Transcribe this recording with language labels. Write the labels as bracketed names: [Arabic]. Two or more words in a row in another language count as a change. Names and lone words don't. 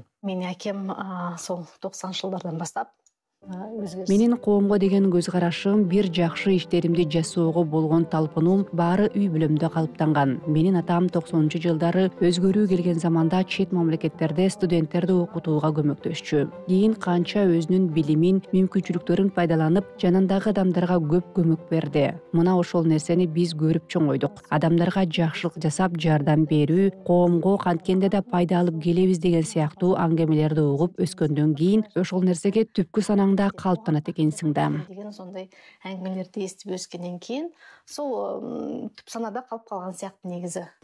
[Kazakh] Менің әкем сол 90 жылдардан бастап [Kyrgyz] Менин коомго деген көз карашым, бир жакшы иштеримди жасоого болгон талпынуум баары үй бүлөмдө калыптанган. Менин атам 90 жылдары өзгөрүү келген заманда чет мамлекеттерде студенттерди окутууга көмөктөшчү. Кийин канча өзүнүн билимин, мүмкүнчүлүктөрүн пайдаланып, жанындагы адамдарга көп көмөк берди. Мына ошол нерсени биз көрүп чоңойдук. Адамдарга жакшылык жасап, жардам берүү, коомго канткенде да пайда алып келебиз деген сыяктуу аңгемелерди угуп өскөндөн кийин ошол нерсеге түпкү санаңда калыптанат экенсиң да. [Kazakh] Деген сондай әңгімелерді естіп өскеннен кейін, сол түп санада қалып қалған сияқты негізі.